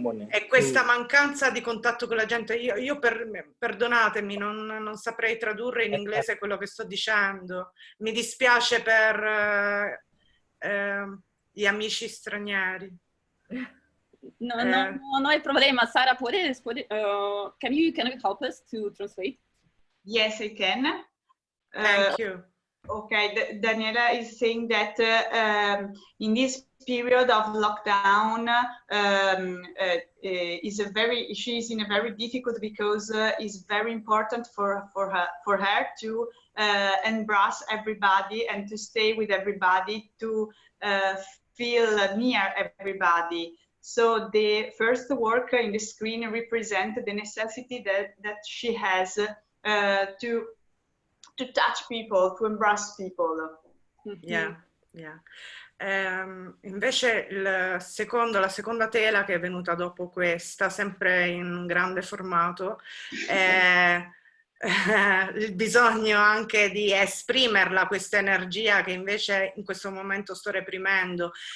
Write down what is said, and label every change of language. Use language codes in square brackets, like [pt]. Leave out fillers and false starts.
[it] E questa mancanza di contatto con la gente, io perdonatemi, non saprei tradurre in inglese quello che sto dicendo. Mi dispiace per gli amici stranieri. [es] No hay problema. [en] Sara, can you help us to translate? Yes, I can. Thank you. Okay, Daniela is saying that in this period of lockdown she's in a very difficult because it's very important for her to embrace everybody and to stay with everybody, to feel near everybody. So the first work in the screen represents the necessity that she has to touch people, to embrace people. Yeah, yeah. [it] Invece la seconda tela che è venuta dopo questa, sempre in un grande formato, è il bisogno anche di esprimerla, questa energia che invece in questo momento sto reprimendo.